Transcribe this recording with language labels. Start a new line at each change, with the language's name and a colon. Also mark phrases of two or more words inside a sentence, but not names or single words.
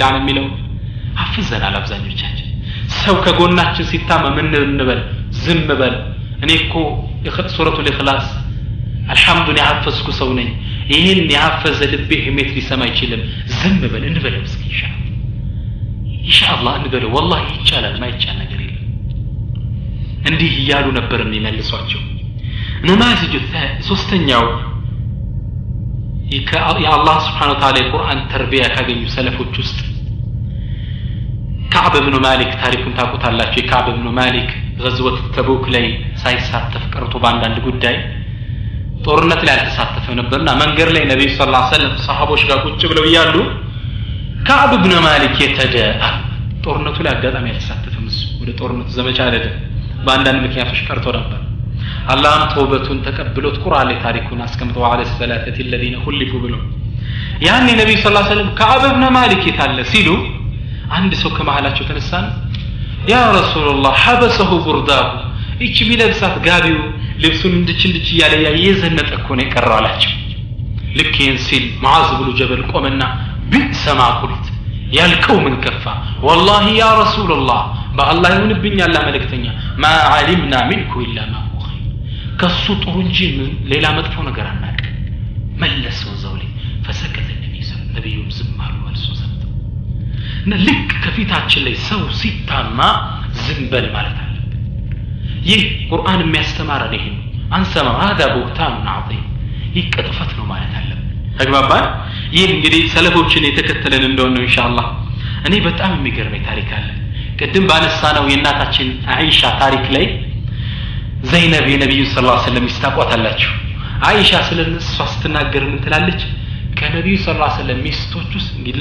Amharic: ዓለሚን አፍዘናል አብዛኞቻችን ሰው ከጎናችን ሲታመ ምን እንበል ዝም በል እኔ እኮ ሱረቱል ኢኽላስ አልহামዱሊላህ ያፈስኩ ሰው ነኝ ይሄን ያፈዘ ልቤ ህሜት ሊሰማ አይችልም ዝም በል እንበለው እስኪ ኢንሻአላህ እንበለው والله ይቻላል ማይቻል ነገር የለም እንዲህ ይያሉ ነበር የሚመልሷቸው ነማዝጁ ሶስተኛው የአላህ
Arabic: سبحانه وتعالى
Amharic: የቁርአን ተርቢያ ካገኙ ሰለፎች ውስጥ كعب بن مالك ታሪኩን ታውቁታላችሁ የካዕብ ብን ማሊክ غزوة ተቡክ ላይ ሳይሳተፍ ቀርቶ በአንዳንድ ጉዳይ ጦርነት ላይ አልተሳተፈ ነበርና መንገር ላይ ነብዩ
Arabic: صلى الله عليه وسلم
Amharic: ሰሃቦች ጋር ቁጭ ብለው ይያሉ كعب بن مالك የተደአ ጦርነቱ ላይ አጋጣሚ አልተሳተፈም እሱ ወደ ጦርነቱ ዘመቻ አይደለም በአንዳንድ ምክንያቶች ቀርቶ ነበር አላህም ተውበቱን ተቀብሎት ቁርአን ላይ ታሪኩን አስቀምጠው
Arabic: على الثلاثه الذين خلفوا
Amharic: ብለው ያኔ ነብዩ
Arabic: صلى الله عليه وسلم
Amharic: كعب بن مالك ይታለ ሲሉ አንድ ሰው ከመሃላቸው ተነሳን
Arabic: يا رسول الله حبسه برده
Amharic: እቺ ቢለብሳት ጋቢው ልብሱን እንድችልች ያለ ያየዘነጠ እኮ ነው የቀረው አላቸው ልክ ይህን ሲል ሙዓዝ ብኑ ጀበል ቆመና ቢሰማ ቁልት ያልቀው ምን ከፋ
Arabic: والله يا رسول الله
Amharic: በአላህ ይሁንብኝ ያላ መልእክተኛ
Arabic: ما علمنا منك الا ما هو خير
Amharic: ከሱ ጥሩ እንጂ ሌላ መጥፎ ነገር አናውቅ መለሰው ዘውሊ
Arabic: فسكت النبي صلى الله عليه وسلم
Amharic: ዝም አሉ መልሶ ሰምተው እና ልክ ከፊታችን ላይ ሰው ሲታማ ዝም በል ማለት አለ ይህ ቁርአን የሚያስተማረን ይሄ አንሰማ
Arabic: هذا بهتان عظيم
Amharic: ይቀጥፈት ነው ማለት አለ ተግባባን ይህ እንግዲህ ሰለፎችን የተከተለን እንደሆነ ነው ኢንሻአላህ እኔ በጣም የሚገርመኝ ታሪክ አለ ቅድም ባነሳነው የእናታችን አይሻ ታሪክ ላይ ዘይነብ የነብዩ
Arabic: صلى الله عليه وسلم
Amharic: ይስታቋታላችሁ አይሻ ስለነሱ ስትናገር ምን ትላለች ከነብዩ
Arabic: صلى الله عليه وسلم
Amharic: ሚስቶች ውስጥ እንግዲህ